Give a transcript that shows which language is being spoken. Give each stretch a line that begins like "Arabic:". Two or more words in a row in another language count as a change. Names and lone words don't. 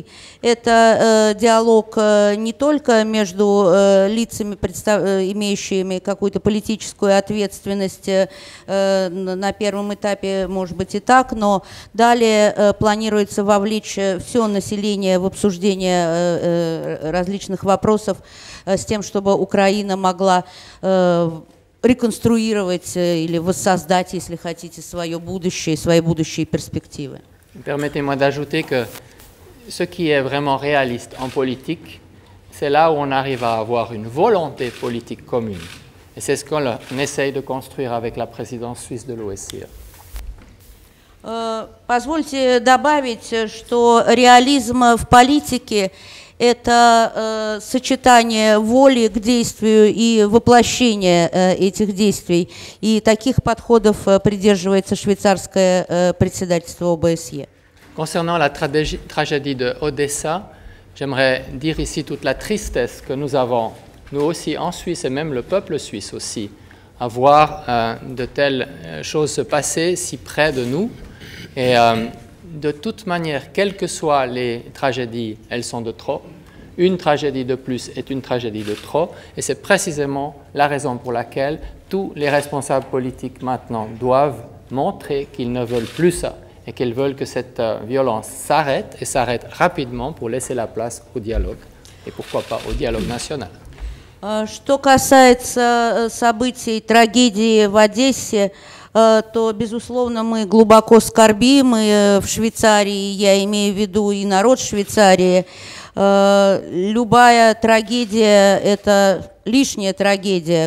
Russian: Это диалог не только между лицами, имеющими какую-то политическую ответственность на первом этапе, может быть и так, но далее планируется вовлечь все население в обсуждение различных вопросов с тем, чтобы Украина могла reconstruire или воссоздать, если хотите, свое будущее, свои будущие перспективы.
French: Permettez-moi d'ajouter que ce qui est vraiment réaliste en politique, c'est là où on arrive à avoir une volonté politique commune. Et c'est ce qu'on essaye de construire avec la présidence suisse de l'OSCE.
Russian: Позвольте добавить, что реализм в политике – это сочетание воли к действию и воплощение этих действий. И таких подходов придерживается швейцарское председательство ОБСЕ.
French: Concernant la tragédie de Odessa, j'aimerais dire ici toute la tristesse que nous avons, nous aussi en Suisse et même le peuple suisse aussi, à voir de telles choses se passer si près de nous. Et de toute manière, quelles que soient les tragédies, elles sont de trop. Une tragédie de plus est une tragédie de trop. Et c'est précisément la raison pour laquelle tous les responsables politiques maintenant doivent montrer qu'ils ne veulent plus ça et qu'ils veulent que cette violence s'arrête et s'arrête rapidement pour laisser la place au dialogue et pourquoi pas au dialogue national.
Russian: Что касается событий, трагедии в Одессе, то, безусловно, мы глубоко скорбим, и в Швейцарии, я имею в виду и народ Швейцарии. Любая трагедия – это лишняя трагедия.